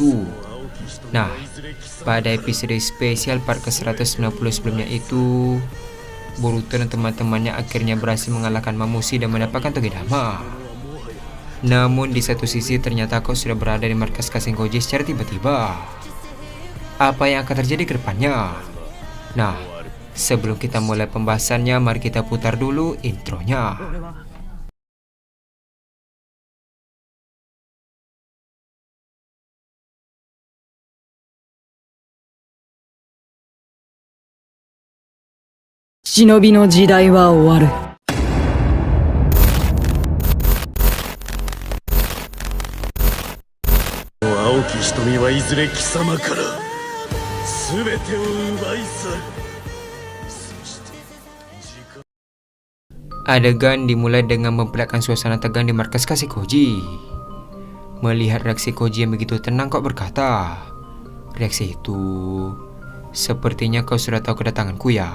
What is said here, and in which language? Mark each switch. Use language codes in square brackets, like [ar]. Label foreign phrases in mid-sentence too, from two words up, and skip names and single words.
[id] Nah, pada episode spesial part ke-190 sebelumnya itu, Boruto dan teman-temannya akhirnya berhasil mengalahkan Mamushi dan mendapatkan Togedama. Namun di satu sisi ternyata kau sudah berada di markas Kasengkoji secara tiba-tiba. Apa yang akan terjadi ke depannya? Nah, sebelum kita mulai pembahasannya, mari kita putar dulu intronya. [ja] 忍の時代は終わる. 碧き瞳はいずれ貴様から全てを奪い去る. [id] Adegan dimulai dengan memperlihatkan suasana tegang di markas Kasengkoji. Melihat reaksi Koji yang begitu tenang, kau berkata, "Reaksi itu, sepertinya kau sudah tahu kedatanganku ya.